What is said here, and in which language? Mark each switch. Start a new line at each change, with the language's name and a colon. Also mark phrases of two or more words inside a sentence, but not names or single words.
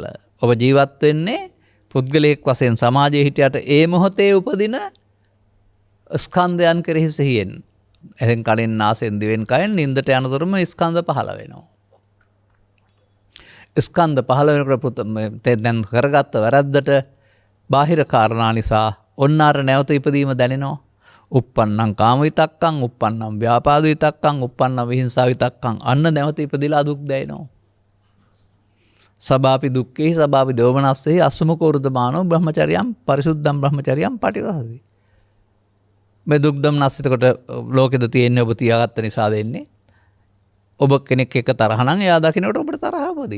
Sinhala: ඔබ ජීවත් වෙන්නේ පුද්ගලයෙක් වශයෙන් සමාජයේ හිටියට ඒ මොහොතේ උපදින ස්කන්ධයන් කෙරෙහි සිහියෙන්. එහෙන් කලින් නාසයෙන් දිවෙන් කයෙන් නින්දට යනතුරුම ස්කන්ධ පහළ වෙනවා. ස්කන්ධ පහළ වෙනකොට දැන් කරගත්ත වැරද්දට බාහිර කාරණා නිසා ඔන්න අර නැවත ඉපදීම දැනෙනවා.
Pali: uppannam කාම විතක්කං, uppannam ව්‍යාපාද විතක්කං, uppannam විහිංසා විතක්කං.
Sinhala: අන්න නැවත ඉපදිලා දුක් දැනෙනවා.
Pali: සබාපි දුක්ඛේ සබාපි දෝමනස්සේ අසුමකෝ රුදමානෝ බ්‍රහ්මචර්යම් පරිසුද්ධම් බ්‍රහ්මචර්යම් පටිවහති.
Sinhala: මේ දුක් දම්නස් එතකොට ලෝකෙද තියෙන්නේ ඔබ තියාගත්ත නිසා දෙන්නේ. ඔබ කෙනෙක් එක්ක තරහ නම් එයා දකින්නකොට ඔබට තරහ උපදී.